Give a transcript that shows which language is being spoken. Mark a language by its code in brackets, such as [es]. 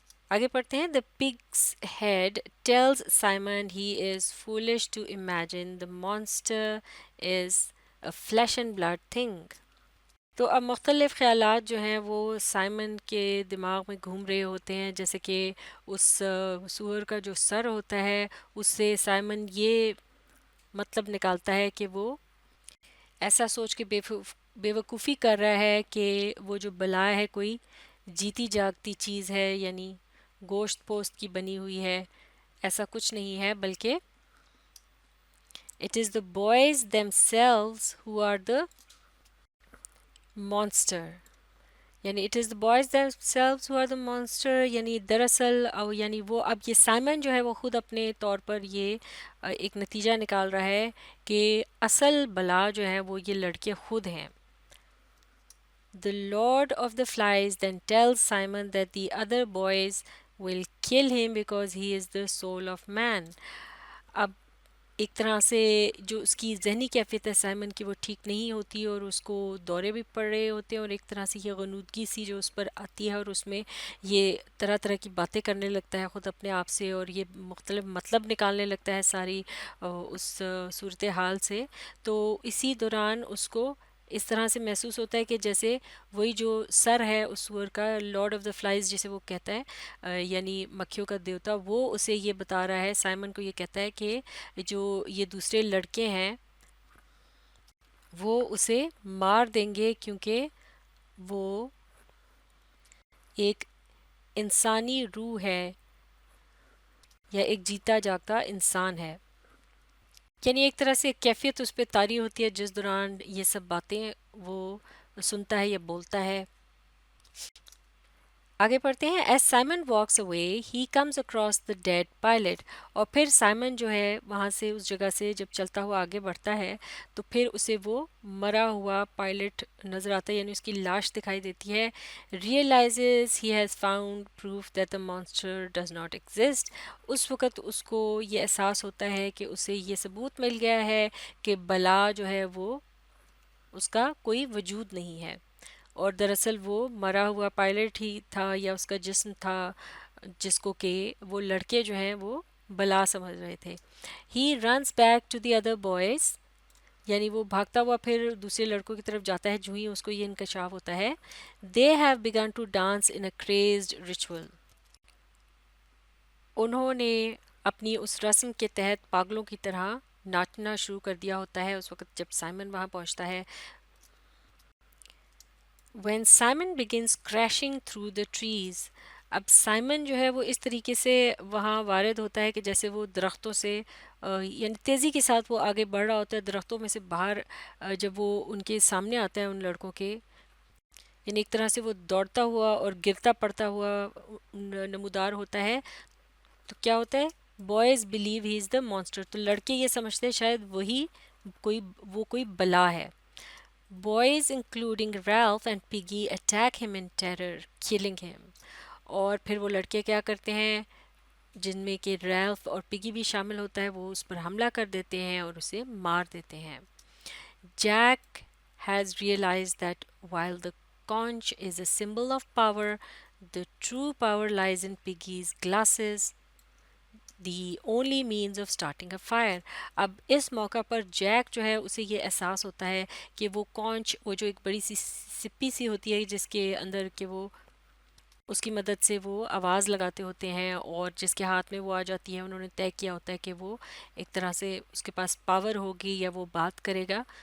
[ur] آگے پڑھتے ہیں۔ [en] The pig's head tells Simon he is foolish to imagine the monster is a flesh and blood thing۔ [ur] تو اب مختلف خیالات جو ہیں وہ سائمن کے دماغ میں گھوم رہے ہوتے ہیں، جیسے کہ اس سور کا جو سر ہوتا ہے اس سے سائمن یہ مطلب نکالتا ہے کہ وہ ایسا سوچ کے بیوقوفی کر رہا ہے کہ وہ جو بلا ہے کوئی جیتی جاگتی چیز ہے، یعنی گوشت پوست کی بنی ہوئی ہے. ایسا کچھ نہیں ہے، بلکہ [en] it is the boys themselves who are the monster. [ur] یعنی [en] it is the boys themselves who are the monster، [ur] یعنی دراصل یعنی وہ اب یہ سائمن جو ہے وہ خود اپنے طور پر یہ ایک نتیجہ نکال رہا ہے کہ اصل بلا جو ہے وہ یہ لڑکے خود ہیں. [en] The Lord of the Flies then tells Simon that the other boys will kill him because he is the soul of man. [ur] اب ایک طرح سے جو اس کی ذہنی کیفیت ہے سائمن کی وہ ٹھیک نہیں ہوتی، اور اس کو دورے بھی پڑ رہے ہوتے ہیں، اور ایک طرح سے یہ غنودگی سی جو اس پر آتی ہے، اور اس میں یہ طرح طرح کی باتیں کرنے لگتا ہے خود اپنے آپ سے، اور یہ مختلف مطلب نکالنے لگتا ہے ساری اس صورتحال سے. تو اسی دوران اس کو اس طرح سے محسوس ہوتا ہے کہ جیسے وہی جو سر ہے اس سور کا، لارڈ آف دا فلائز جسے وہ کہتا ہے، یعنی مکھیوں کا دیوتا، وہ اسے یہ بتا رہا ہے، سائمن کو یہ کہتا ہے کہ جو یہ دوسرے لڑکے ہیں وہ اسے مار دیں گے کیونکہ وہ ایک انسانی روح ہے یا ایک جیتا جاگتا انسان ہے. یعنی ایک طرح سے کیفیت اس پہ طاری ہوتی ہے جس دوران یہ سب باتیں وہ سنتا ہے یا بولتا ہے. آگے پڑھتے ہیں. [en] As Simon walks away he comes across the dead pilot. [ur] اور پھر سائمن جو ہے وہاں سے اس جگہ سے جب چلتا ہوا آگے بڑھتا ہے تو پھر اسے وہ مرا ہوا پائلٹ نظر آتا ہے، یعنی اس کی لاش دکھائی دیتی ہے. [en] Realizes he has found proof that the monster does not exist. [ur] اس وقت اس کو یہ احساس ہوتا ہے کہ اسے یہ ثبوت مل گیا ہے کہ بلا جو ہے وہ اس کا کوئی وجود نہیں ہے، اور دراصل وہ مرا ہوا پائلٹ ہی تھا یا اس کا جسم تھا جس کو کہ وہ لڑکے جو ہیں وہ بلا سمجھ رہے تھے. [en] he runs back to the other boys, [ur] یعنی وہ بھاگتا ہوا پھر دوسرے لڑکوں کی طرف جاتا ہے جو ہی اس کو یہ انکشاف ہوتا ہے. [en] They have begun to dance in a crazed ritual. [ur] انہوں نے اپنی اس رسم کے تحت پاگلوں کی طرح ناچنا شروع کر دیا ہوتا ہے اس وقت جب سائمن وہاں پہنچتا ہے. [en] When Simon begins crashing through the trees. [ur] اب سائمن جو ہے وہ اس طریقے سے وہاں وارد ہوتا ہے کہ جیسے وہ درختوں سے یعنی تیزی کے ساتھ وہ آگے بڑھ رہا ہوتا ہے درختوں میں سے باہر. جب وہ ان کے سامنے آتا ہے ان لڑکوں کے، یعنی ایک طرح سے وہ دوڑتا ہوا اور گرتا پڑتا ہوا نمودار ہوتا ہے، تو کیا ہوتا ہے؟ [en] Boys believe he is the monster. [ur] تو لڑکے یہ سمجھتے ہیں شاید وہی کوئی بلا ہے. [en] Boys including Ralph and Piggy attack him in terror, killing him. [ur] اور پھر وہ لڑکے کیا کرتے ہیں جن میں کہ ریلف اور پگی بھی شامل ہوتا ہے، وہ اس پر حملہ کر دیتے ہیں اور اسے مار دیتے ہیں. [en] Jack has realized that while the conch is a symbol of power, the true power lies in Piggy's glasses, the only means of starting a fire. [ur] اب اس موقع پر جیک جو ہے اسے یہ احساس ہوتا ہے کہ وہ کونچ، وہ جو ایک بڑی سی سپی سی ہوتی ہے جس کے اندر کہ وہ اس کی مدد سے وہ آواز لگاتے ہوتے ہیں، اور جس کے ہاتھ میں وہ آ جاتی ہے انہوں نے طے کیا ہوتا ہے کہ وہ ایک طرح سے اس کے پاس پاور ہوگی یا وہ بات کرے گا